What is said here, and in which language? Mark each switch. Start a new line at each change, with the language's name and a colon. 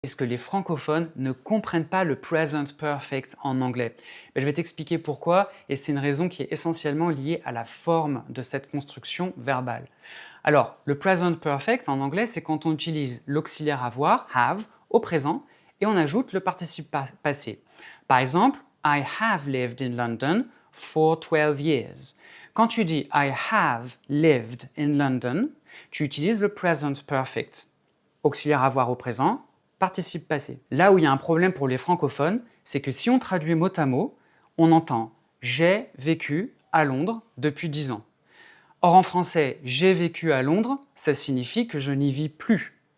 French: est-ce que les francophones ne comprennent pas le present perfect en anglais? Je vais t'expliquer pourquoi, et c'est une raison qui est essentiellement liée à la forme de cette construction verbale. Alors, le present perfect en anglais, c'est quand on utilise l'auxiliaire avoir, have, au présent, et on ajoute le participe passé. Par exemple,
English: I have lived in London for 12 years.
French: Quand tu dis
English: I have lived in London,
French: tu utilises le present perfect. Auxiliaire avoir au présent, participe passé. Là où il y a un problème pour les francophones, c'est que si on traduit mot à mot, on entend « j'ai vécu à Londres depuis 10 ans ». Or en français, « j'ai vécu à Londres », ça signifie que je n'y vis plus.